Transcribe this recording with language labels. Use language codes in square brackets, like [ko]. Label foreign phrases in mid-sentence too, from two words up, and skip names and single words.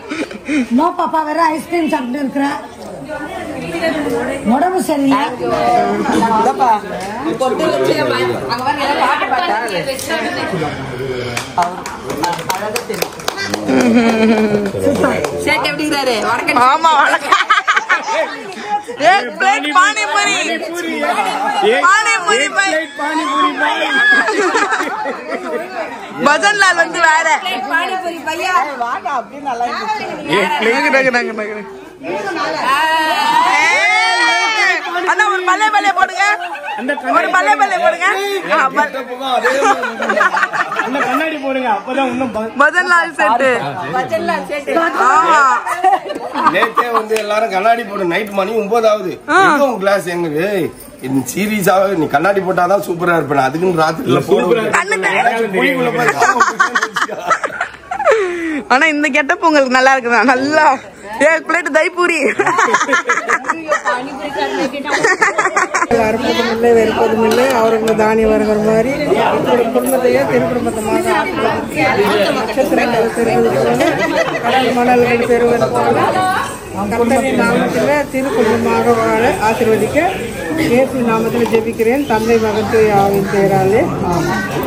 [ta] நோ பாப்பா வேற ஐஸ்கிரீம் சாப்பிட்டு இருக்கிற உடம்பு சரியில்லை ஆமா [hi] एक प्लेट पानी पूरी [ta] भजन लाल வந்து வேற [hi] पानी पूरी भैया [ta] வாடா அப்படியே நல்லா இருக்கு அண்ணா ஒரு பல்லே பல்லே போடுங்க ஒரு பல்லே பல்லே போடுங்க அந்த கண்ணாடி போடுங்க அப்பதான் இன்னும் भजन लाल செட் ஆமா நேத்தே வந்து எல்லாரும் கண்ணாடி போடு நைட் மணி 9 ஆகுது இன்னும் கிளாஸ் எங்க இந்த சீரியஸாவே நீ கண்ணாடி போட்டாதான் சூப்பரா இருப்பேன் அதுக்குன்னு ராத்திரில போடுவேன் ஆனா இந்த கெட்டப் உங்களுக்கு நல்லா இருக்குதா நல்லா [hi] एक प्लेट दही पूरी [ta] அறுப்பதுமில்லை வெறுப்பதுமில்லை அவர்கள் தானி வருகிற மாதிரி குடும்பத்தையே திருக்குடும்பத்தமாக நட்சத்திரங்கள் பெறுவது போல கடல் மணல்கள் பெறுவது போல கர்த்தரின் நாமத்தில் திருக்குடும்பமாக வாழ ஆசீர்வதிக்க இயேசு நாமத்தில் ஜெபிக்கிறேன் தந்தை மகன் தூய ஆவியின் பெயராலே ஆமென்.